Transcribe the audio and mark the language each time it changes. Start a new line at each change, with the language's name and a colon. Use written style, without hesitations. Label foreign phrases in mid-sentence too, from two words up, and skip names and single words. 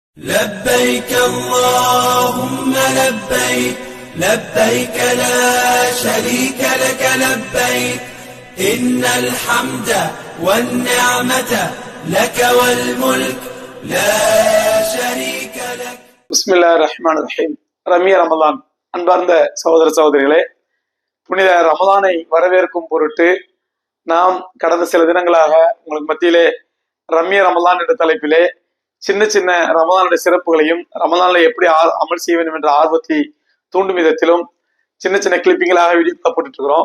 Arabic: لبيك اللهم لبيك لبيك لا شريك لك لبيك إن الحمد والنعمة لك والملك لا شريك لك. بسم الله الرحمن الرحيم.
Tamil: ரம்ய ரமலான். அன்பார்ந்த சகோதர சகோதரிகளே, புனித ரமலானை வரவேற்கும் பொருட்டு நாம் கடந்த சில தினங்களாக உங்களுக்கு மத்தியிலே ரம்ய ரமலான் என்ற தலைப்பிலே சின்ன சின்ன ரமலானுடைய சிறப்புகளையும் ரமலான்ல எப்படி அமல் செய்ய வேண்டும் என்ற ஆர்வத்தை தூண்டும் விதத்திலும் சின்ன சின்ன கிளிப்பிங்களாக வீடியோ போட்டுட்டு இருக்கிறோம்.